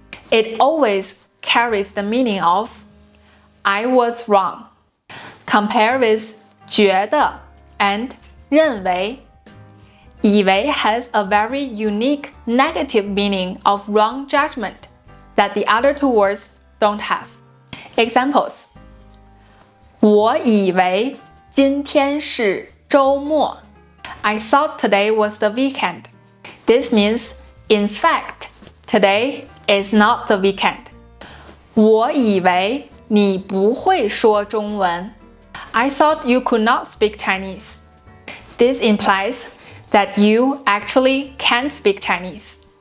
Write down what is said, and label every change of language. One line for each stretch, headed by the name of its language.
English: It always carries the meaning of I was wrong. Compare with 觉得 and 认为. 以为 has a very unique negative meaning of wrong judgment that the other two words don't have.
Chinese: Examples: 我以为今天是周末.
English: I thought today was the weekend. This means, in fact, today is not the weekend.
Chinese: 我以为你不会说中文.
English: I thought you could not speak Chinese. This implies that you actually can speak Chinese.